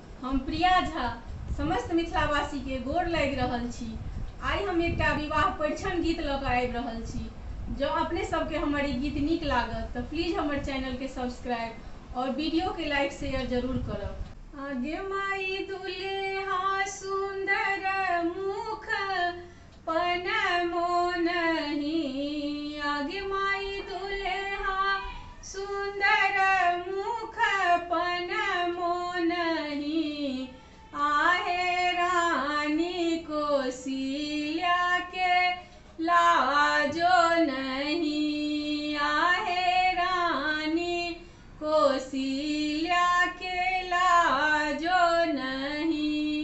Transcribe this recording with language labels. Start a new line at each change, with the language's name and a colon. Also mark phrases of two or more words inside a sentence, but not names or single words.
Maithili: हम प्रिया झा समस्त मिथिलावासी के गोर लागि रहल छी। आई हम एकटा विवाह परिछन गीत लऽ कऽ आबि रहल छी। जँ अपने सबके हमर ई गीत नीक लागत तऽ प्लीज हमर चैनल के सब्सक्राइब और वीडियो के
English: like share
Maithili: जरूर करब। आगे माई दुल्हा सुंदर मुख पन मोनहि, आगे माई दुल्हा सुंदर मुख पन मोनहि, आहे रानी कौशल्या के लाजो नहीं, आहे रानी कौशल्या के लाजो नहीं।